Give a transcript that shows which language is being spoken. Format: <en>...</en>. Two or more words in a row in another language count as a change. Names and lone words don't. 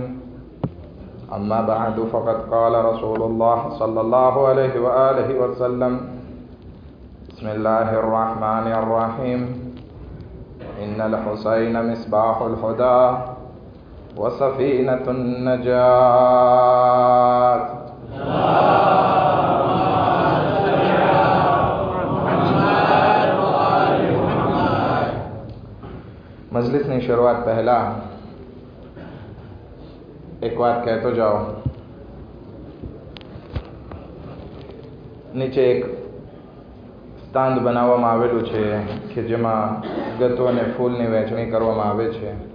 <ar>أما بعد، فقد قال رسول الله صلى الله عليه وآله وسلم: بسم الله الرحمن الرحيم. إن الحسين مصباح الهدى وسفينة النجاة.</ar> <gu>મજલિસની શરૂઆત પહેલા એક વાત કહેતો જાઓ. નીચે એક સ્ટાન્ડ બનાવવામાં આવેલું છે કે જેમાં ગતો અને ફૂલની વહેંચણી કરવામાં આવે છે</gu>